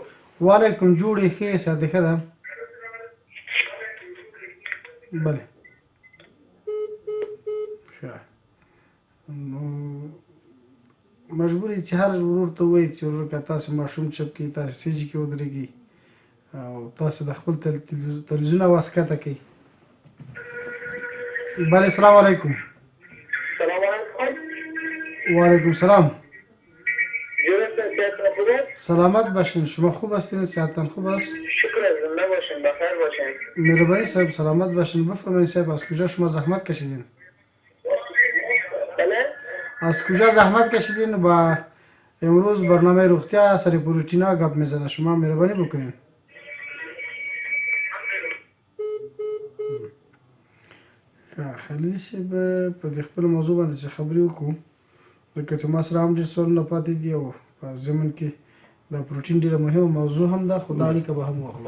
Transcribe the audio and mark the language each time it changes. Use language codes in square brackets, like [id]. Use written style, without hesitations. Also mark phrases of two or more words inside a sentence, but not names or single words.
[ps] وعلیکم جوړې ښه یاست ښه ده بله ښه نو مجبور یې چې هر ورور ته ووایي چې ورور که تاسو ماشوم چپ کړئ تاسو سیجې کې ودرېږئ او تاسو د خپل تلویزیون اواز کښته کړئ بله [ar] السلام علیکم السلام علیکم وعلیکم السلام [fa] سلامت باشین شما خوب هستین صحتتان خوب است شکر زنده باشین بخیر باشین مهربانی صاحب سلامت باشین بفرمایید صاحب از کجا شما زحمت کشیدین از کجا زحمت کشیدین با امروز برنامه روغتیا سر پروتینا گپ میزنه شما مهربانی بکنین [ps] خلیل صاحب په دې خپل موضوع باندې چې خبرې وکړو لکه چې ما سره هم ډېر سوالونه پاتې دي او په ضمن کې دا پروټین ډیره مهمه موضوع هم ده، خو دا اړیکه به هم واخلو.